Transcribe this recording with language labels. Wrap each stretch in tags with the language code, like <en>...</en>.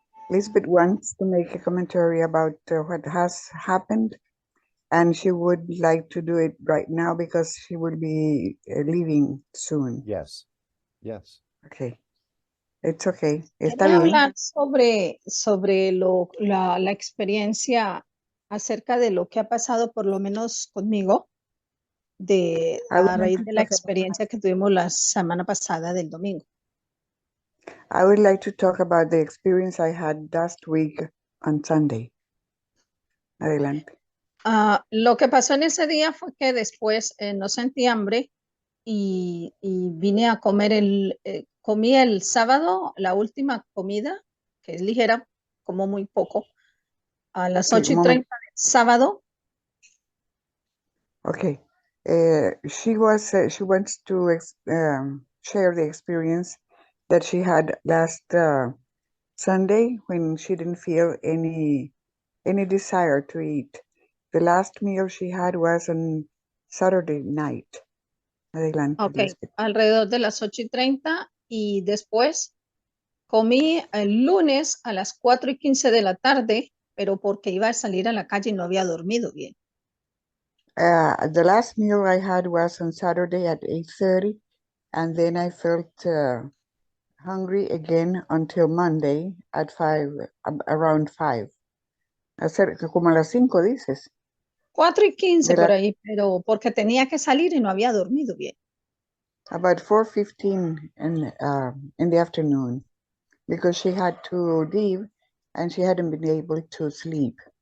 <en>Lisbeth wants to make a commentary about what has happened, and she would like to do it right now because she will be leaving soon. Yes. Yes. Okay. It's okay. Está</en> <es>Quería bien. hablar sobre la experiencia acerca de lo que ha pasado, por lo menos conmigo, a raíz de la experiencia que tuvimos la semana pasada del domingo.</es> <en>I would like to talk about the experience I had last week on Sunday.</en> <es>Adelante. Lo que pasó en ese día fue que después no sentí hambre y vine a comer comí el sábado la última comida, que es ligera, como muy poco, a las 8:30 del sábado. Okay.</es> <en>She wants to share the experience that she had last Sunday when she didn't feel any desire to eat. The last meal she had was on Saturday night.</en> <es>Adelante. Okay, alrededor de las 8:30 y después comí el lunes a las 4:15 de la tarde, pero porque iba a salir a la calle y no había dormido bien.</es> <en>The last meal I had was on Saturday at 8:30, and then I felt hungry again until Monday at 5, around 5.</en> <es>Como a las 5 dices. 4:15 por ahí, pero porque tenía que salir y no había dormido bien.</es> <en>About 4:15 in the afternoon, because she had to leave and she hadn't been able to sleep.</en>